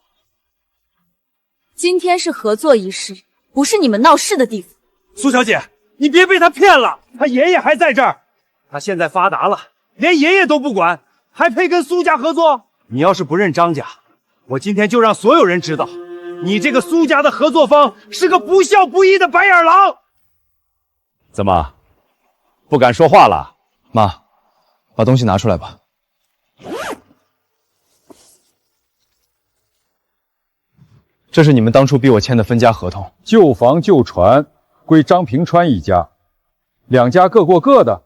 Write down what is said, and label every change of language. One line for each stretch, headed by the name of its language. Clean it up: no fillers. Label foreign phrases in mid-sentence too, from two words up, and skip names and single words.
Chinese: 今天是合作儀式，不是你們鬧事的地方。蘇小姐，你別被他騙了，他爺爺還在這兒，他現在發達了，連爺爺都不管，還配跟蘇家合作？你要是不認張家，我今天就讓所有人知道，你這個蘇家的合作方是個不孝不義的白眼狼。怎么，不敢说话了？妈，把东西拿出来吧。这是你们当初逼我签的分家合同。旧房旧船归张平川一家，两家各过各的。